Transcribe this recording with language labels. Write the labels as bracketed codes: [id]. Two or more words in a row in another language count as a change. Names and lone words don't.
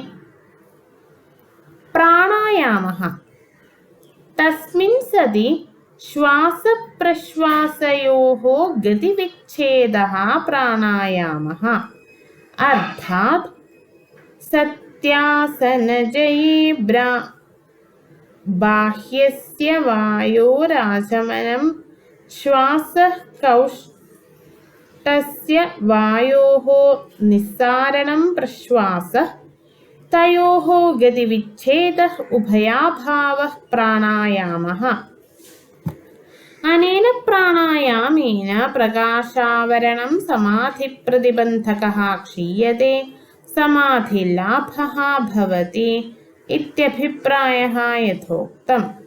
[sa] प्राणायामः तस्मिन् सति श्वासप्रश्वासयोः गतिविच्छेदः प्राणायामः अर्थात् सत्यासनजये बाह्यस्य वायोराचमनं ശ്വാസഃ കൗഷ്ടസ്യ വായോഃ നിസ്സാരണം പ്രശ്വാസഃ തയോഃ ഗതിവിച്ഛേദഃ ഉഭയാഭാവഃ പ്രാണായാമഃ. അനേന പ്രാണായാമേന പ്രകാശാവരണം സമാധിപ്രതിബന്ധകഃ ക്ഷീയതേ സമാധിലാഭഃ ഭവതി ഇത്യഭിപ്രായഃ യഥോക്തം.